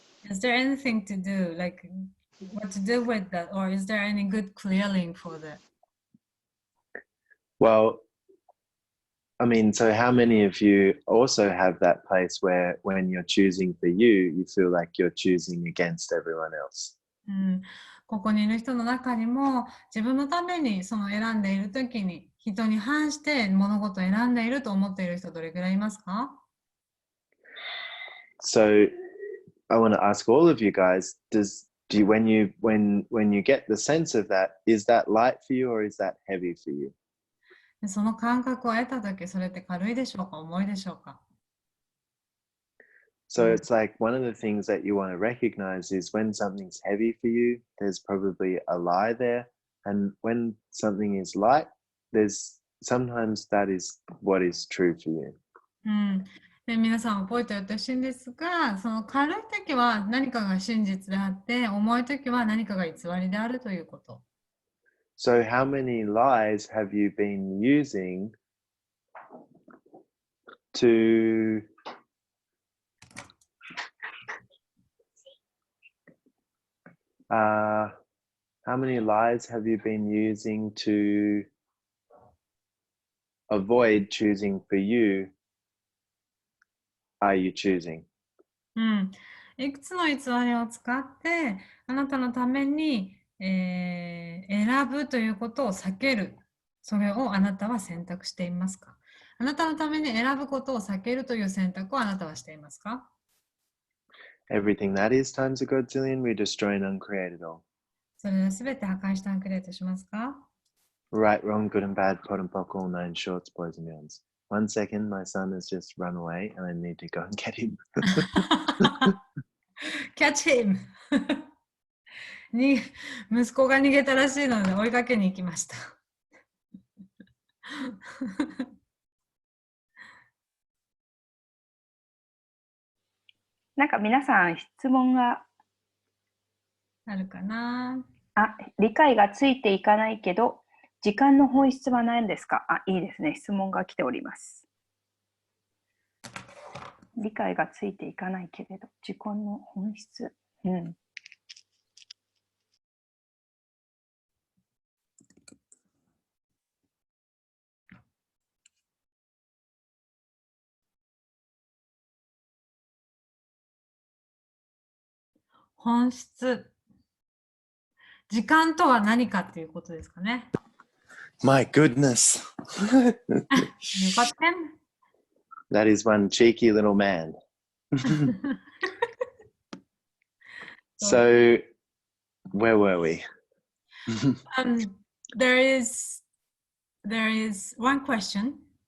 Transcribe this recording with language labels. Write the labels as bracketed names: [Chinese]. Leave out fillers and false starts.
[English] Is there anything to do, like what to do with that, or is there any good clearing for that? Well, I mean, so how many of you also have that place where when you're choosing for you, you feel like you're choosing against everyone else? [Japanese] ここにいる人の中にも自分のために選んでいるときに人に反して物事を選んでいると思っている人どれくらいいますか？ [English] So I want to ask all of you guys, when you get the sense of that, is that light for you or is that heavy for you? [Japanese] その感覚を得たとき、それって軽いでしょうか、重いでしょうか？ [English] So it's like one of the things that you want to recognize is when something's heavy for you, there's probably a lie there. And when something is light, sometimes that is what is true for you. [Japanese] で皆さん覚えておいてほしいんですが、その軽いときは何かが真実であって、重いときは何かが偽りであるということ。 [English] So how many lies have you been using to how many lies have you been using to avoid choosing for you? Are you choosing? [Japanese] いくつの偽りを使ってあなたのために、選ぶということを避ける、それをあなたは選択していますか？あなたのために選ぶことを避けるという選択をあなたはしていますか？ [English] Everything that is times a godzillion, we destroy and uncreate it all. [Japanese] それらすべて破壊してアンクリエイトしますか？ [English] Right, wrong, good and bad, pot and pock, all nine shorts, boys and beyonds. 1 second, my son has just run away and I need to go and get him. Catch him! [Japanese] に息子が逃げたらしいので追いかけに行きました。なんか皆さん質問があるかな？理解がついていかないけど、時間の本質は何ですか？いいですね。質問が来ております。理解がついていかないけれど、時間の本質。本質。時間とは何かっていうことですかね。 [English] My goodness. You got him? That is one cheeky little man. So, where were we? There is one question.